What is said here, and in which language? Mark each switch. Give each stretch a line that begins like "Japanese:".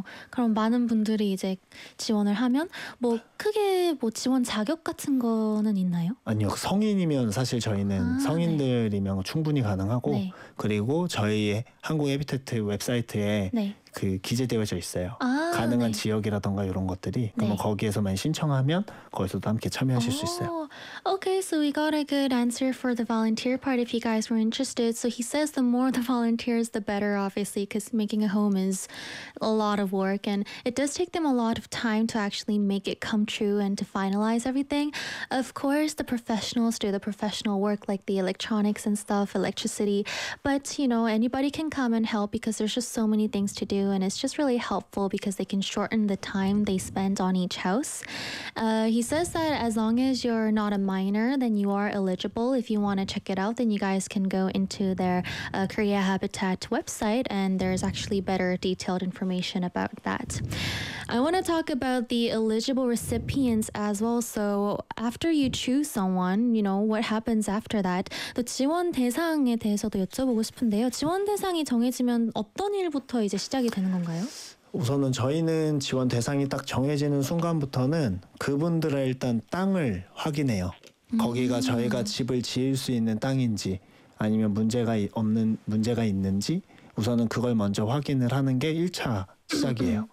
Korean: 그럼 많은 분들이 이제 지원을 하면 뭐 크게 뭐 지원 자격 같은 거는 있나요? 아니요. 성인이면 사실 저희는 성인들이면 네. 충분히 가능하고 네. 그리고 저희의 한국 해비테트 웹사이트에 네. 그 기재되어져 있어요. 가능한 지역이라든가 이런 것들이 네. 그러면 거기에서만 신청하면 거기서도 함께 참여하실 수 있어요.
English: Okay, so we got a good answer for the volunteer part if you guys were interested. So he says the more the volunteers, the better, obviously, because making a home is a lot of work and it does take them a lot of time to actually make it come true and to finalize everything. Of course, the professionals do the professional work like the electronics and stuff, electricity, but you know, anybody can come and help because there's just so many things to do and it's just really helpful because they can shorten the time they spend on each house. He says that as long as you're not a minor, then you are eligible. If you want to check it out, then you guys can go into their Korea Habitat website and there's actually better detailed information about that. I want to talk about the eligible recipients as well. So after you choose someone, you know, what happens after that?
Korean: 또 지원 대상에 대해서도 여쭤보고 싶은데요. 지원 대상이 정해지면 어떤 일부터 이제 시작이 되는 건가요? 우선은 저희는 지원 대상이 딱 정해지는 순간부터는 그분들의 일단 땅을 확인해요. 거기가 저희가 집을 지을 수 있는 땅인지 아니면 문제가 있는지 우선은 그걸 먼저 확인을 하는 게 1차 시작이에요.